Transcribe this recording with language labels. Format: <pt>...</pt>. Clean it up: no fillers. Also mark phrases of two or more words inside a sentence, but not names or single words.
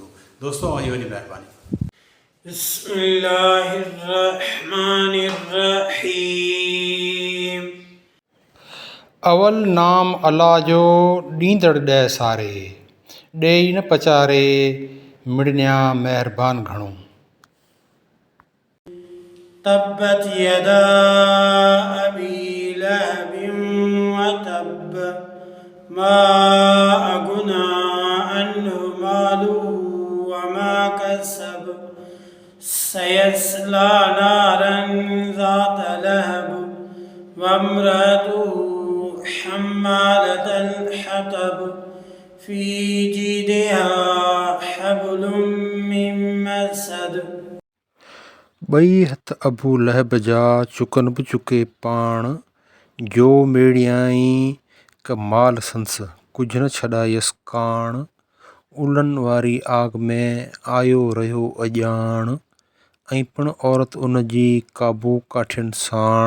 <sd>दोस्तो तव्हांजी वॾी महिरबानी। बिस्मिल्लाहिर्रहमानिर्रहीम। अवल नाम अल्लाह जो ॾींदड़ ॾह सारे, ॾेई न पचारे मिड़निया महिरबान घणो।</sd> <ar>تبت يدا أبي لهب وتب ما أغنى عنه ماله وما كسب سيصلى نارا ذات لهب وامرأته حمالة الحطب في جيدها حبل من مسد.</ar> <sd>ॿई हथ अबू लहब जा चुकन बि चुके पाण, जो मेड़ियाई कमाल संस कुझु न छॾायसि काण। उलन वारी आग में आयो रहियो अॼाण, ऐं पिण औरत उन जी काबू काठियुनि साण।</sd>